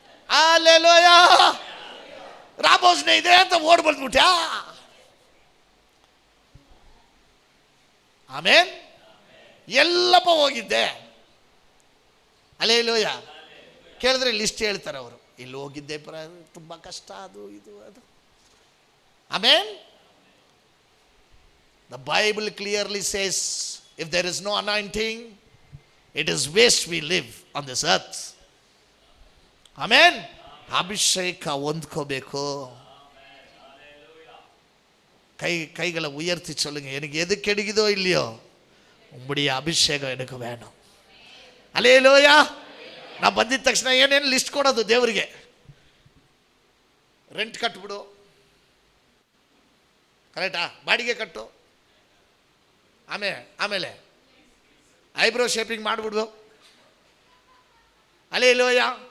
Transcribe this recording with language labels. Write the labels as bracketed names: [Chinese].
[Kannada] Hallelujah. ರಾಬೋಸ್ನೇ ಇದೆ ಅಂತ ಓಡ್ ಬಂದ್ಬಿಟ್ಯಾ? ಆಮೇನ್. ಎಲ್ಲಪ್ಪ ಹೋಗಿದ್ದೆ. ಹಲ್ಲೆಲೂಯಾ. ಕೇಳಿದ್ರೆ ಲಿಸ್ಟ್ ಹೇಳ್ತಾರೆ ಅವರು, ಇಲ್ಲಿ ಹೋಗಿದ್ದೆ, ತುಂಬ ಕಷ್ಟ, ಅದು ಅದು. [English] Amen. The Bible clearly says If there is no anointing, it is waste we live on this earth. [Kannada] Amen. ಅಭಿಷೇಕ ಹೊಂದ್ಕೋಬೇಕು. [Tamil] கைகளை உயர்த்தி சொல்லுங்க, எனக்கு எது கிடைக்குதோ இல்லையோ உம்முடைய அபிஷேகம் எனக்கு வேணும். அல்லேலூயா. நான் [Kannada] ಬಂದಿದ ತಕ್ಷಣ ಏನೇನು ಲಿಸ್ಟ್ ಕೊಡೋದು ದೇವರಿಗೆ? ರೆಂಟ್ ಕಟ್ಬಿಡು, ಕರೆಕ್ಟಾ? ಬಾಡಿಗೆ ಕಟ್ಟು, ಆಮೇಲೆ ಐಬ್ರೋ ಶೇಪಿಂಗ್ ಮಾಡಿಬಿಡು, அல்லேலೂಯಾ.